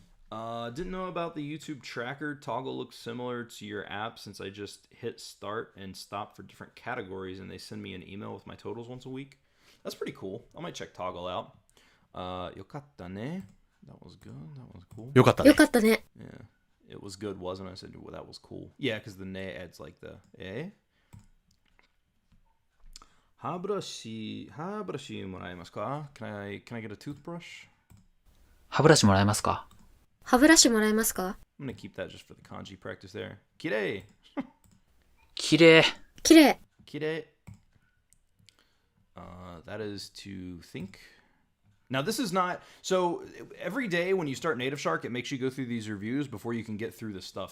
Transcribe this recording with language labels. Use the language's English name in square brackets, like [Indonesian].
[English] Didn't know about the YouTube tracker. Toggle looks similar to your app since I just hit start and stop for different categories and they send me an email with my totals once a week. That's pretty cool. I might check Toggle out. [Japanese] よかったね. [English] That was good. That was cool. [Japanese] よかったね。よかったね。 [English] Yeah. It was good, wasn't it? I said, well, that was cool. Yeah, because the ne adds like the eh. [Japanese] 歯ブラシもらえますか? [English] Can I get a toothbrush? [Japanese] 歯ブラシもらえますか？歯ブラシもらえますか？ [English] I'm gonna keep that just for the kanji practice there. [Japanese] Kirei. きれい。きれい。 Kirei. [English] That is to think. Now this is not so every day when you start NativShark, it makes you go through these reviews before you can get through this stuff.